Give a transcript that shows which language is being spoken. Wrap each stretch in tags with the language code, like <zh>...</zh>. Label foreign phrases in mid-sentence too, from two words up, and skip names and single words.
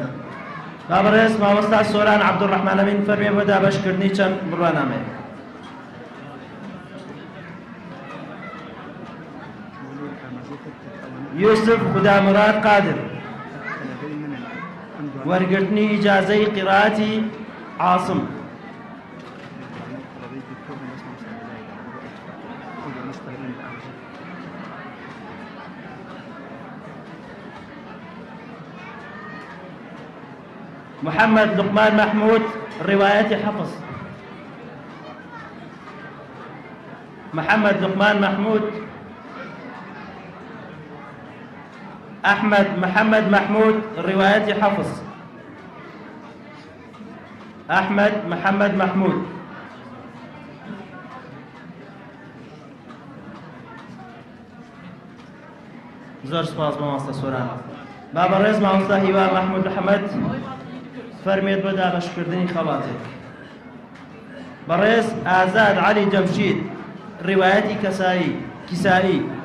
<ckb>با بەڕێز مامۆستا سۆران عەبدوڕەحمان ئەمین فەرمێ بۆ دابەشکردنی چەند بڕوانامەیە. يوسف خدامراد قادر وەرگرتنی ئیجازەی قیراءەتی عاصم. محمد لقمان محمود</ckb> <ar>رواية حفص.</ar> <ckb>محمد لقمان محمود. أحمد محمد محمود</ckb> <ar>رواية حفص.</ar> <ckb>أحمد محمد محمود. زۆر سپاس بۆ مامۆستا سۆران. با بەڕێز مامۆستا هیوا محمود محەممەد فەرمێت بۆ دابەشکردنی خەڵاتێک. بەڕێز ئازاد عەلی جەمشید ڕیوایەتی کیسایی.</ckb>